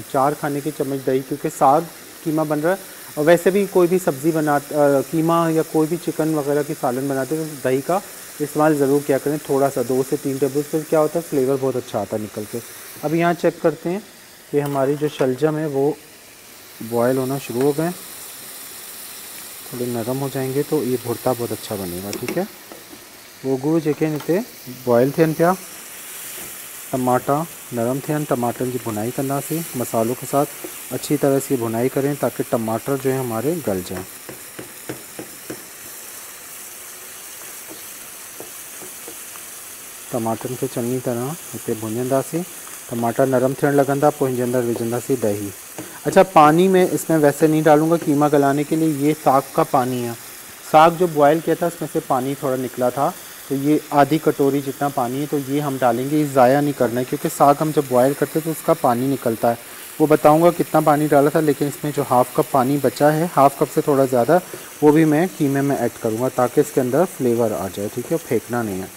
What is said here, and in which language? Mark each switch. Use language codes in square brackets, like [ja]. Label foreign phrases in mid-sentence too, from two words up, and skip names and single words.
[hi] 4 खाने के चम्मच दही, क्योंकि साग कीमा बन रहा है और वैसे भी कोई भी सब्ज़ी कीमा या कोई भी चिकन वगैरह की सालन बनाते हैं तो दही का इस्तेमाल ज़रूर किया करें। थोड़ा सा 2 से 3 [en] table spoon, [hi] क्या होता है फ्लेवर बहुत अच्छा आता है निकल के। अब यहाँ चेक करते हैं कि हमारी जो शलजम है वो बॉयल होना शुरू हो गए, थोड़े नरम हो जाएंगे तो ये भुर्ता बहुत अच्छा बनेगा। [sd] ठीक है, वो जेके हिते बॉयल थियनि पिया, टमाटा नरम थियनि, टमाटन की भुनाई कंदासीं [hi] मसालों के साथ। अच्छी तरह से भुनाई करें ताकि टमाटर जो है हमारे गल जाएं। [sd] टमाटन खे चङी तरह हिते भुञंदासीं। टमाटर नरम थियण लॻंदा, पोइ हिनजे अंदरि विझंदासीं दही। [hi] अच्छा, पानी में इसमें वैसे नहीं डालूंगा कीमा गलाने के लिए, ये साग का पानी है। साग जो बॉयल किया था उसमें से पानी थोड़ा निकला था, तो ये आधी कटोरी जितना पानी है, तो ये हम डालेंगे, ज़ाया नहीं करना है क्योंकि साग हम जब बॉयल करते हैं तो उसका पानी निकलता है। वो बताऊंगा कितना पानी डाला था, लेकिन इसमें जो [en] half cup [hi] पानी बचा है, [en] half cup [hi] से थोड़ा ज़्यादा, वो भी मैं कीमे में ऐड करूँगा ताकि इसके अंदर फ्लेवर आ जाए, ठीक है, फेंकना नहीं है।